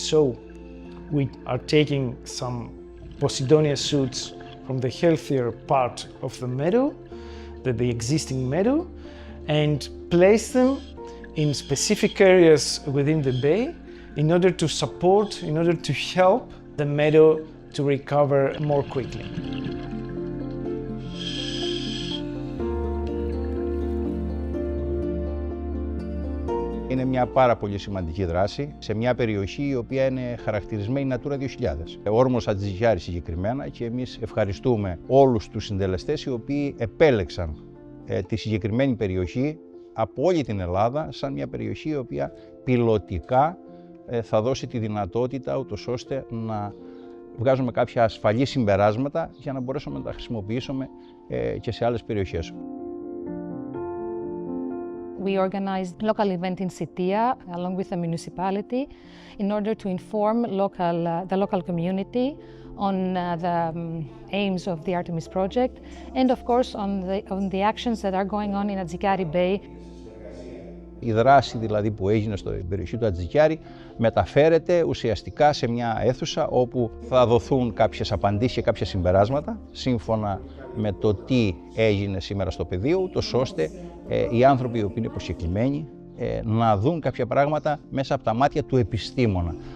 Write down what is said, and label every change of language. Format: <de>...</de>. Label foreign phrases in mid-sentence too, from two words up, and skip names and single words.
<en>So we are taking some Posidonia shoots from the healthier part of the meadow, the existing meadow, and place them in specific areas within the bay in order to support, in order to help the meadow to recover more quickly.</en> <el>Είναι μια πάρα πολύ σημαντική δράση σε μια περιοχή η οποία είναι χαρακτηρισμένη Natura 2000. Ο όρμος Ατζικιάρη συγκεκριμένα, και εμείς ευχαριστούμε όλους τους συντελεστές οι οποίοι επέλεξαν τη συγκεκριμένη περιοχή από όλη την Ελλάδα σαν μια περιοχή η οποία πιλωτικά θα δώσει τη δυνατότητα ούτως ώστε να βγάζουμε κάποια ασφαλή συμπεράσματα για να μπορέσουμε να τα χρησιμοποιήσουμε και σε άλλες περιοχές.</el> <en>We organized a local event in Sitia along with the municipality in order to inform the local community on the aims of the ARTEMIS project and of course on the actions that are going on in Adzikari Bay.</en> <el>Η δράση δηλαδή που έγινε στην περιοχή του Ατζικιάρη μεταφέρεται ουσιαστικά σε μια αίθουσα όπου θα δοθούν κάποιες απαντήσεις και κάποια συμπεράσματα σύμφωνα με το τι έγινε σήμερα στο πεδίο, ούτως ώστε οι άνθρωποι οι οποίοι είναι προσκεκλημένοι να δουν κάποια πράγματα μέσα από τα μάτια του επιστήμονα.</el>